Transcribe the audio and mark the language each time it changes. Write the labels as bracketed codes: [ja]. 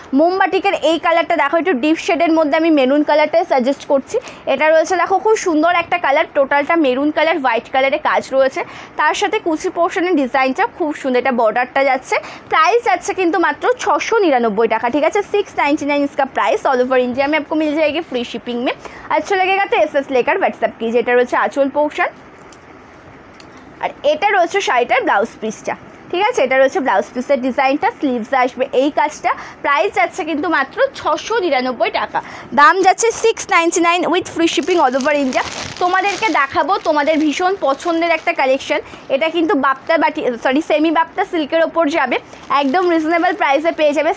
[bn] মোমবাটিকের এই কালারটা দেখো, একটু ডিপ শেডের মধ্যে আমি মেরুন কালারটাই সাজেস্ট করছি। এটা রয়েছে দেখো খুব সুন্দর একটা কালার, টোটালটা মেরুন কালার হোয়াইট কালারে কাজ রয়েছে, তার সাথে কুচি পোর্শনের ডিজাইনটা খুব সুন্দর, এটা বর্ডারটা যাচ্ছে। প্রাইস যাচ্ছে কিন্তু মাত্র 699 টাকা, [hi] ठीक है? 699 इसका प्राइस। ऑल ओवर इंडिया में आपको मिल जाएगी फ्री शिपिंग में। अच्छा लगेगा तो एसएस लेकर व्हाट्सएप कीजिए। [bn] এটা রয়েছে আঁচল পোর্শন, আর এটা রয়েছে শাড়িটার ব্লাউজ পিসটা, ঠিক আছে? এটা রয়েছে ব্লাউজ পিসের ডিজাইনটা, স্লিভসে আসবে এই কাজটা। প্রাইস যাচ্ছে কিন্তু মাত্র 699 টাকা, দাম যাচ্ছে 699 with free shipping all over India. তোমাদেরকে দেখাবো তোমাদের ভীষণ পছন্দের একটা কালেকশন, এটা কিন্তু বাপ্তা বাটি সেমি বাপ্তা সিল্কের ওপর যাবে, একদম রিজনেবল প্রাইসে পেয়ে যাবে।